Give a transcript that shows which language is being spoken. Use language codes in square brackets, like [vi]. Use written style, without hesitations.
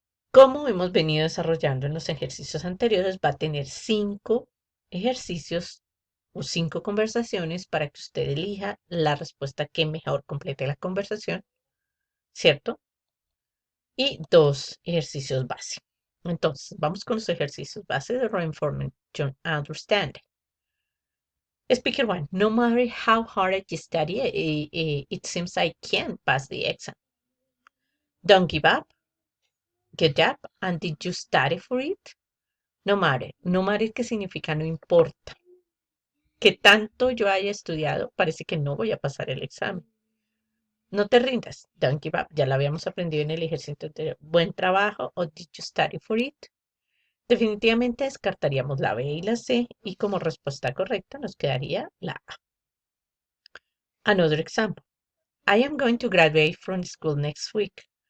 [es] Como hemos venido desarrollando en los ejercicios anteriores, va a tener 5 ejercicios o 5 conversaciones para que usted elija la respuesta que mejor complete la conversación, ¿cierto? Y 2 ejercicios base. Entonces, vamos con los ejercicios base de Reinformation Understanding. [en] Speaker 1, no matter how hard I study, it seems I can't pass the exam. Don't give up. Get up. And did you study for it? No matter. No matter, [es] que significa no importa. Que tanto yo haya estudiado, parece que no voy a pasar el examen. No te rindas. [en] Don't give up. [es] Ya lo habíamos aprendido en el ejercicio anterior. Buen trabajo. O [en] did you study for it? [es] Definitivamente descartaríamos la B y la C y como respuesta correcta nos quedaría la A. [en] Another example. I am going to graduate from school next week.